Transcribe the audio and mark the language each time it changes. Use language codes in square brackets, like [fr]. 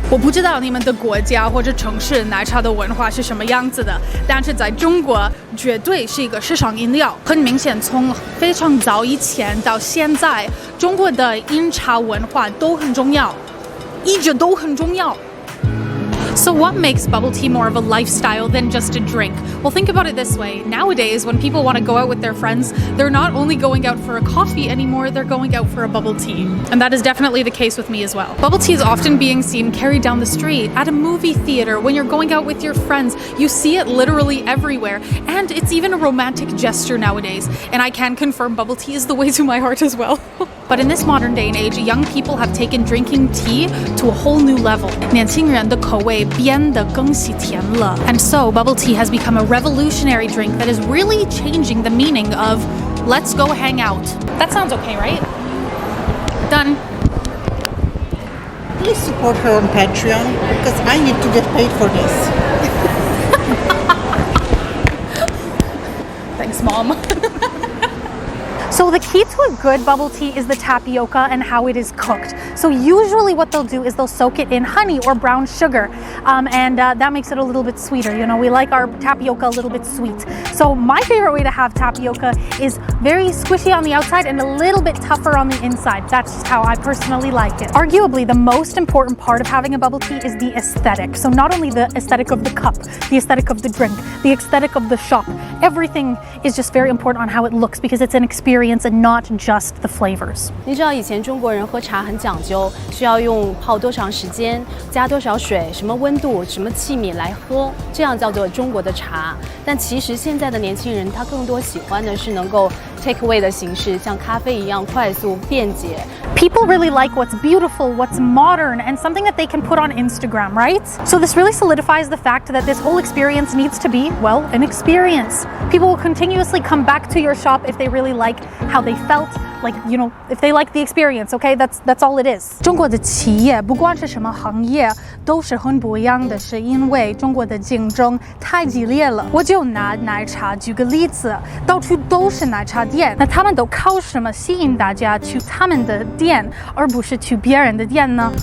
[zh] 我不知道你们的国家或者城市奶茶的文化是什么样子的，但是在中国绝对是一个时尚饮料。很明显，从非常早以前到现在，中国的饮茶文化都很重要，一直都很重要。 [en] So what makes bubble tea more of a lifestyle than just a drink? Well, think about it this way. Nowadays, when people want to go out with their friends, they're not only going out for a coffee anymore, they're going out for a bubble tea. And that is definitely the case with me as well. Bubble tea is often being seen carried down the street, at a movie theater, when you're going out with your friends. You see it literally everywhere. And it's even a romantic gesture nowadays. And I can confirm bubble tea is the way to my heart as well. But in this modern day and age, young people have taken drinking tea to a whole new level. [zh] 年轻人的口味变得更喜甜了. [en] And so, bubble tea has become a revolutionary drink that is really changing the meaning of let's go hang out. That sounds okay, right? Done. Please support her on Patreon because I need to get paid for this. Thanks, Mom. So the key to a good bubble tea is the tapioca and how it is cooked. So usually what they'll do is they'll soak it in honey or brown sugar, and that makes it a little bit sweeter. You know, we like our tapioca a little bit sweet. So my favorite way to have tapioca is very squishy on the outside and a little bit tougher on the inside. That's just how I personally like it. Arguably, the most important part of having a bubble tea is the aesthetic. So not only the aesthetic of the cup, the aesthetic of the drink, the aesthetic of the shop, everything is just very important on how it looks because it's an experience and not just the flavors. [zh] 你知道以前中国人喝茶很讲究，需要用泡多长时间，加多少水，什么温度，什么器皿来喝，这样叫做中国的茶。但其实现在的年轻人他更多喜欢的是能够 [en] take away [zh] 的形式，像咖啡一样快速便捷。 [en] People really like what's beautiful, what's modern, and something that they can put on Instagram, right? So this really solidifies the fact that this whole experience needs to be, well, an experience. People will continuously come back to your shop if they really like how they felt, like, you know, if they like the experience, okay? That's all it is. [zh] 中国的企业不管是什么行业都是很不一样的，是因为中国的竞争太激烈了。我就拿奶茶举个例子，到处都是奶茶店，那他们都靠什么吸引大家去他们的店，而不是去别人的店呢？